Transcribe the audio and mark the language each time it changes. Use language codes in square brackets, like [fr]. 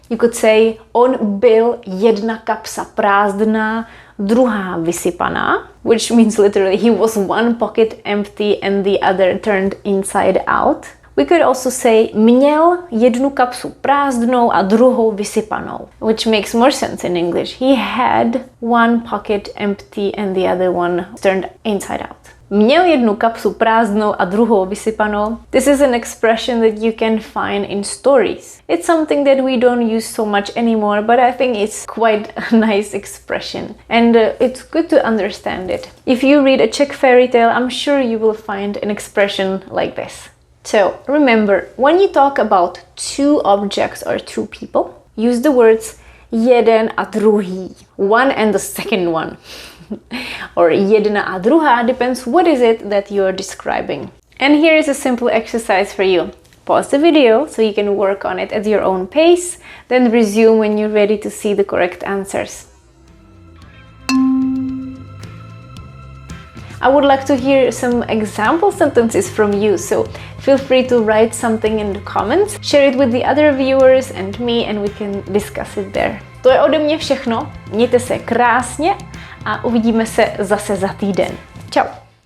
[en] You could say [cs] on byl jedna kapsa prázdná, druhá vysypaná, [en] which means literally he was one pocket empty and the other turned inside out. We could also say [cs] měl jednu kapsu prázdnou a druhou vysypanou, [en] which makes more sense in English. He had one pocket empty and the other one turned inside out. [cs] Měl jednu kapsu prázdnou a druhou vysypanou. [en] This is an expression that you can find in stories. It's something that we don't use so much anymore, but I think it's quite a nice expression. And it's good to understand it. If you read a Czech fairy tale, I'm sure you will find an expression like this. So remember, when you talk about two objects or two people, use the words [cs] jeden a druhý, [en] one and the second one. Or [cs] jedna a druhá [en] depends what is it that you're describing. And here is a simple exercise for you. Pause the video so you can work on it at your own pace, then resume when you're ready to see the correct answers. I would like to hear some example sentences from you, so feel free to write something in the comments, share it with the other viewers and me, and we can discuss it there. [cs] To je ode mě všechno, mějte se krásně a uvidíme se zase za týden. Čau!